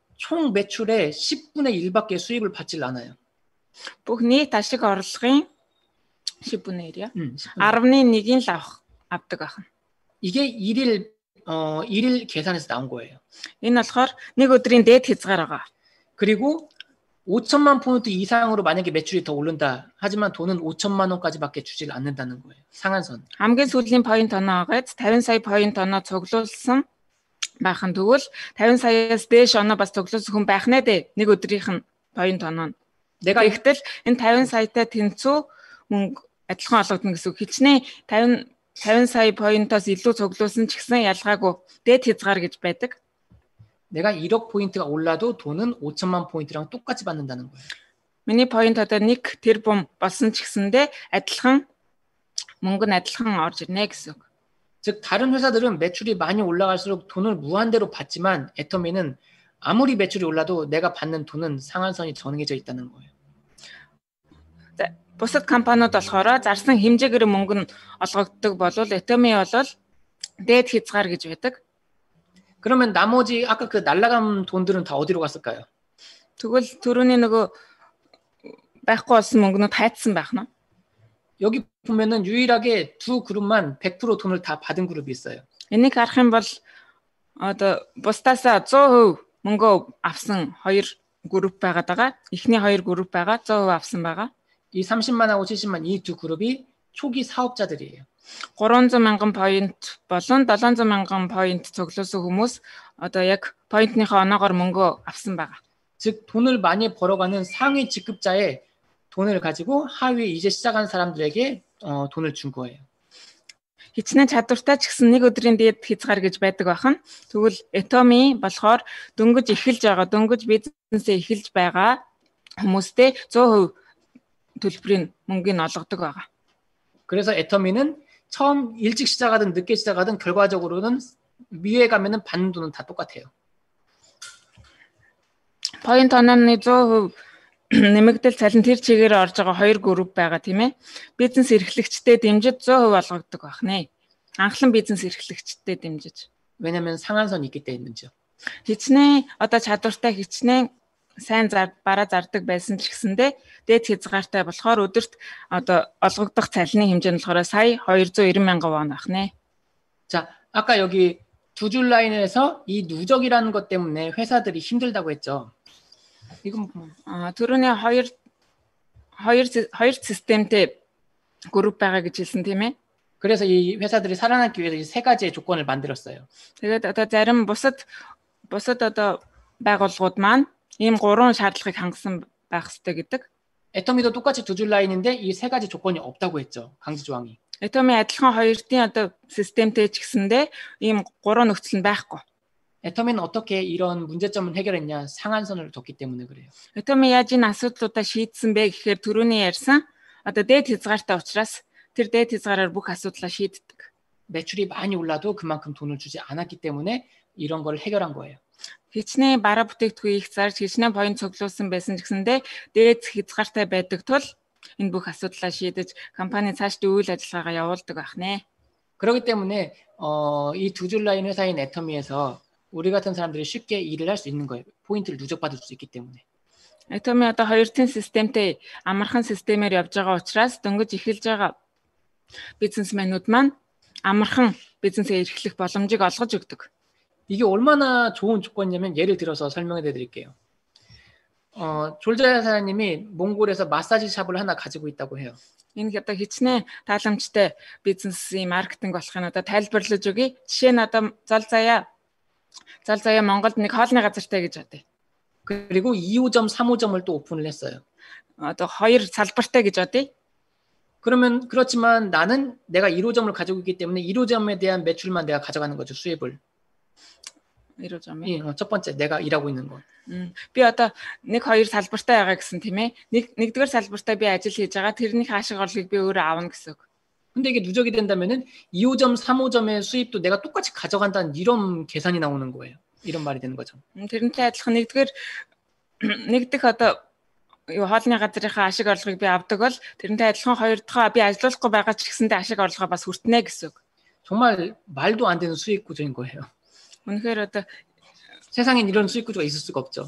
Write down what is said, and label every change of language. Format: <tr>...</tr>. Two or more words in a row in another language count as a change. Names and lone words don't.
<ko>총 매출의 10분의 1밖에 수입을 받질 않아요.</ko> <mn>Бүх нийт ашиг орлогын 10분의 1-야. 10/1-ийг л авдаг байх нь.</mn> <ko>이게 일일 계산에서 나온 거예요.</ko> <mn>Энэ болохоор нэг өдрийн дээд хязгаар байгаа.</mn> <ko>그리고 5천만 포인트 이상으로 만약에 매출이 더 오른다. 하지만 돈은 5천만 원까지밖에 주질 않는다는 거예요. 상한선.</ko> <mn>хамгийн сүүлийн point оноогоц 50 сая point оноо цуглуулсан байх нь тэгвэл 50 саяас дээш оноо бас цуглуулсан хүн байх нэ дээ. Нэг өдрийнх нь point оноо.</mn> <ko>내가</ko> <mn>Тэгтэл энэ 50 саятай тэнцүү мөнгө адилхан олгодно гэсэн үг. Хичнээн 50 сая point-оос илүү цуглуулсан ч гэсэн ялгаагүй дээд хязгаар гэж байдаг.</mn> <ko>내가 1억 포인트가 올라도 돈은 5천만 포인트랑 똑같이 받는다는 거예요.</ko> <mn>Миний point одоо 1 тэрбум болсон ч гэсэндээ адилхан мөнгө нь адилхан орж ирнэ гэсэн үг.</mn> <ko>즉 다른 회사들은 매출이 많이 올라갈수록 돈을 무한대로 받지만 애터미는 아무리 매출이 올라도 내가 받는 돈은 상한선이 정해져 있다는 거예요.</ko> <mn>Бусад компаниуд болохоор зарсан хэмжээгээр мөнгө нь олгогддог болвол Atomy бол дээд хязгаар гэж байдаг.</mn> <ko>그러면 나머지 아까 그 날라간 돈들은 다 어디로 갔을까요?</ko> <mn>Тэгвэл түрүүний нөгөө байхгүй болсон мөнгнүүд хайцсан байх нь.</mn> <ko>여기 보면은 유일하게 두 그룹만 100% 돈을 다 받은 그룹이 있어요.</ko> <mn>Энийг харах юм бол одоо бусдаасаа 100% мөнгөө авсан хоёр групп байгаад байгаа. Эхний хоёр групп байгаа 100% авсан байгаа.</mn> <ko>이 30만하고 70만 이 두 그룹이 초기 사업자들이에요.</ko> <mn>300 мянган point болон 700 мянган point цуглуулсан хүмүүс одоо яг point-ныхоо оноогоор мөнгөө авсан байгаа.</mn> <ko>즉 돈을 많이 벌어가는 상위 직급자의 돈을 가지고 하위 이제 시작한 사람들에게 돈을 준 거예요.</ko> <mn>Хичнээн чадвартай ч гэсэн нэг өдрийн дээд хязгаар гэж байдаг бахан. Тэгвэл Atomy болохоор дөнгөж эхэлж байгаа, дөнгөж бизнесээ эхэлж байгаа хүмүүстээ 100% төлбөрийн мөнгөний олгодог байгаа.</mn> <ko>그래서 애터미는 처음 일찍 시작하든 늦게 시작하든 결과적으로는 위에 가면은 받는 돈은 다 똑같아요.</ko> <mn>Point онооны 100% нэмэгдэл цалин тэр чигээр орж байгаа хоёр групп байгаа тийм ээ. Бизнес эрхлэгчтэй дэмжиж 100% олгогддог байх нэ. Анхлан бизнес эрхлэгчтэй дэмжиж.</mn> <ko>왜냐면 상한선이 있기 때문이죠.</ko> <mn>Хичнээн одоо чадвартай хичнээн сайн бараа зардаг байсан ч гэсэндээ дээд хязгаартай болохоор өдөрт одоо олгогдох цалины хэмжээ нь болохоор сая 290 мянган вон байх нэ.</mn> <ko>자, 아까 여기 두 줄 라인에서 이 누적이라는 것 때문에 회사들이 힘들다고 했죠. 이건</ko> <mn>түрүүний хоёр системтэй групп байгаа гэж хэлсэн тийм ээ.</mn> <ko>그래서 이 회사들이 살아남기 위해서 이 세 가지의 조건을 만들었어요.</ko> <mn>Тэгээд одоо зарим бусад одоо байгууллагууд маань ийм гурван шаардлагыг хангасан байх ёстой гэдэг.</mn> <ko>애터미도 똑같이 두 줄 라인인데 이 세 가지 조건이 없다고 했죠. 강제 조항이.</ko> <mn>Atomy адилхан хоёрын одоо системтэй ч гэсэндээ ийм гурван нөхцөл нь байхгүй.</mn> <ko>애터미는 어떻게 이런 문제점을 해결했냐? 상한선을 뒀기 때문에 그래요.</ko> <mn>Atomy яаж энэ асуудлуудаа шийдсэн бэ гэхээр түрүүний ярьсан одоо дээд хязгаартай учраас тэр дээд хязгаараар бүх асуудлаа шийддэг.</mn> <ko>매출이 많이 올라도 그만큼 돈을 주지 않았기 때문에 이런 걸 해결한 거예요.</ko> <mn>Хичнээн бараа бүтээгдэхүүн их зарж хичнээн point цуглуулсан байсан ч гэсэндээ дээд хязгаартай байдаг тул энэ бүх асуудлаа шийдэж компани цаашдаа үйл ажиллагаагаа явуулдаг байх нэ.</mn> <ko>그렇기 때문에 이 두 줄 라인 회사인 애터미에서 우리 같은 사람들이 쉽게 일을 할 수 있는 거예요. 포인트를 누적받을 수 있기 때문에.</ko> <mn>Atomy одоо хоёрын системтэй амархан системээр явж байгаа учраас дөнгөж эхэлж байгаа бизнесмэнүүд маань амархан бизнесээ эрхлэх боломжийг олгож өгдөг.</mn> <ko>이게 얼마나 좋은 조건이냐면 예를 들어서 설명해 드릴게요. 졸자 사장님이 몽골에서 마사지 샵을 하나 가지고 있다고 해요.</ko> <mn>Энэ одоо хичнээн тааламжтай бизнесийн маркетинг болохын одоо тайлбарлаж өгье. Жишээ нь одоо зал заяа Монголд нэг хоолны газартай гэж бодъё.</mn> <ko>그리고 2호점, 3호점을 또 오픈을 했어요.</ko> <mn>Одоо хоёр салбартай гэж бодъё.</mn> <ko>그러면 그렇지만 나는 내가 1호점을 가지고 있기 때문에 1호점에 대한 매출만 내가 가져가는 거죠. 수입을. 1호점이. 첫 번째 내가 일하고 있는 거.</ko> <mn>Би одоо нэг хоёр салбартай байгаа гэсэн тийм ээ. Нэгдүгээр салбартаа би ажил хийж байгаа. тэрнийх ашиг орлогыг би өөрөө аавна гэсэн үг.</mn> <ko>근데 이게 누적이 된다면은 2호점, 3호점의 수입도 내가 똑같이 가져간다는 이런 계산이 나오는 거예요. 이런 말이 되는 거죠.</ko> <mn>тэрнтэй адилхан нэгдэх одоо хоолны газрынхаа ашиг орлогыг би авдаг бол тэрнтэй адилхан хоёр дахь би ажиллахгүй байгаа ч гэсэндээ ашиг орлогоо бас хүртнэ гэсэн үг.</mn> <ko>정말 말도 안 되는 수익 구조인 거예요.</ko> <mn>Үнэхээр одоо</mn> <ko>세상엔 이런 수익 구조가 있을 수가 없죠.</ko>